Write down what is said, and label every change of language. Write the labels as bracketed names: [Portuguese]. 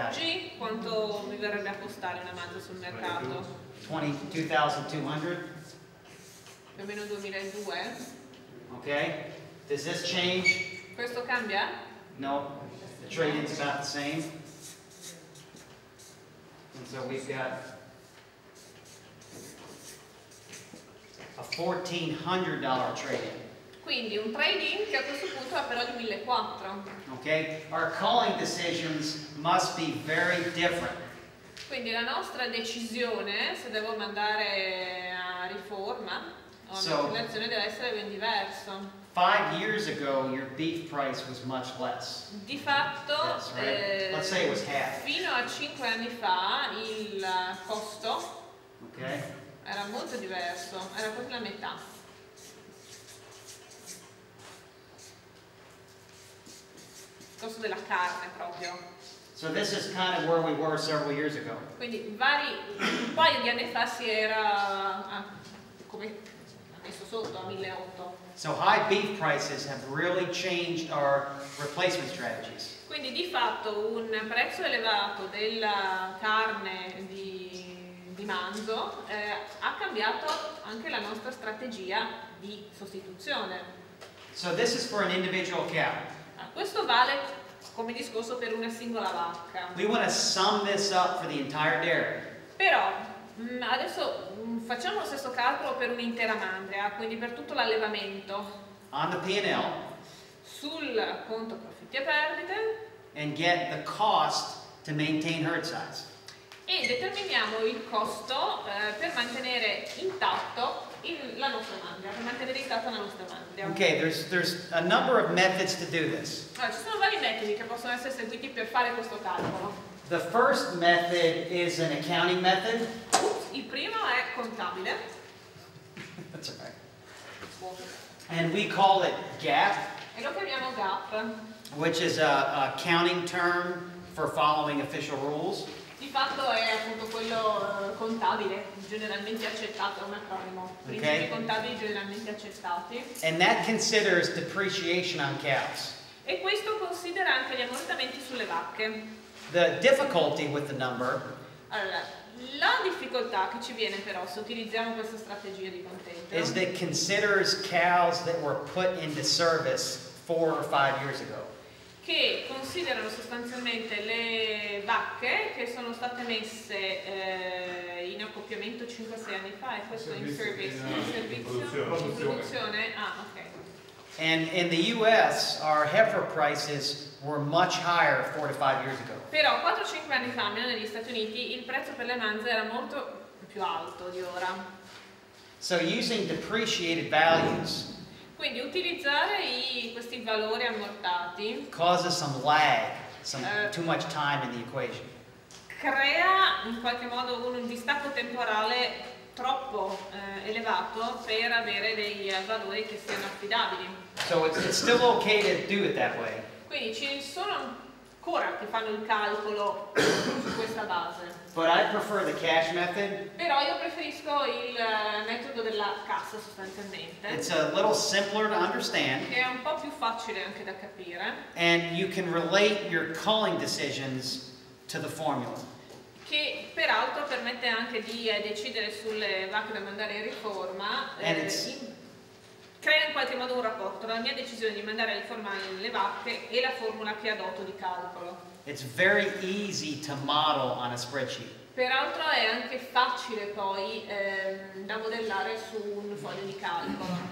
[Italian] oggi quanto mi verrebbe a costare una manza sul mercato? 22,200? Più o meno 2002. [English] Okay? Does this change? [Italian] Questo cambia? No. [English] The trade-in's about the same. And so we've got a $1,400 trade-in. [Italian] Quindi un trade-in che a questo punto è però di 1.400. [English] Okay? Our culling decisions must be very different. [Italian] Quindi la nostra decisione, se devo mandare a riforma o a macellazione, deve essere ben diverso. [English] 5 years ago, your beef price was much less. [Italian] Di fatto, [English] Yes, right? Let's say it was half. [Italian] fino a 5 anni fa il costo [English] Okay? [Italian] era molto diverso, era quasi la metà. Il costo della carne proprio. [English] So this is kind of where we were several years ago. [Italian] Quindi un paio di anni fa si era come messo sotto a 1.800. [English] So high beef prices have really changed our replacement strategies. [Italian] Quindi di fatto un prezzo elevato della carne di manzo ha cambiato anche la nostra strategia di sostituzione. [English] So this is for an individual cow. [Italian] Questo vale come discorso per una singola vacca. [English] We want to sum this up for the entire dairy. [Italian] Però adesso facciamo lo stesso calcolo per un'intera mandria, quindi per tutto l'allevamento. [English] On the P&L. [Italian] Sul conto profitti e perdite. [English] And get the cost to maintain herd size. [Italian] E determiniamo il costo per mantenere intatto la nostra mandria, per mantenere intatta la nostra mandria. [English] Okay, there's a number of methods to do this. [Italian] Allora, ci sono vari metodi che possono essere seguiti per fare questo calcolo. [English] The first method is an accounting method. [Italian] Il primo è contabile. [English] That's all right. And we call it GAAP, [Italian] E lo chiamiamo GAAP. [English] which is a accounting term for following official rules. [Italian] Di fatto è appunto quello contabile, generalmente accettato, è un acronimo. Principi contabili generalmente accettati. [English] And that considers depreciation on cows. [Italian] E questo considera anche gli ammortamenti sulle vacche. [English] The difficulty with the number [Italian] Allora, la difficoltà che ci viene però se utilizziamo questa strategia di conteggio [English] is that it considers cows that were put into service 4 or 5 years ago. [Italian] che considerano sostanzialmente le vacche che sono state messe in accoppiamento 5-6 anni fa, e questo [English] in service, [Italian] in servizio, in produzione. Ah, ok. [English] And in the US, our heifer prices were much higher 4 to 5 years ago. [Italian] Però 4-5 anni fa, almeno negli Stati Uniti, il prezzo per le manze era molto più alto di ora. [English] So using depreciated values [Italian] Quindi utilizzare questi valori ammortati [English] causes some lag, too much time in the equation. [Italian] crea in qualche modo un distacco temporale troppo elevato per avere dei valori che siano affidabili. [English] So it's still okay to do it that way. [Italian] Quindi ci sono ancora che fanno il calcolo su questa base. [English] But I prefer the cash method. [Italian] Però io preferisco il metodo della cassa sostanzialmente. [English] It's a little simpler to understand, [Italian] Che è un po' più facile anche da capire. [English] and you can relate your culling decisions to the formula. [Italian] Che peraltro permette anche di decidere sulle vacche da mandare in riforma. Crea in qualche modo un rapporto tra la mia decisione di mandare in riforma le vacche e la formula che adotto di calcolo. [English] It's very easy to model on a spreadsheet. [Italian] Peraltro è anche facile poi da modellare su un foglio di calcolo.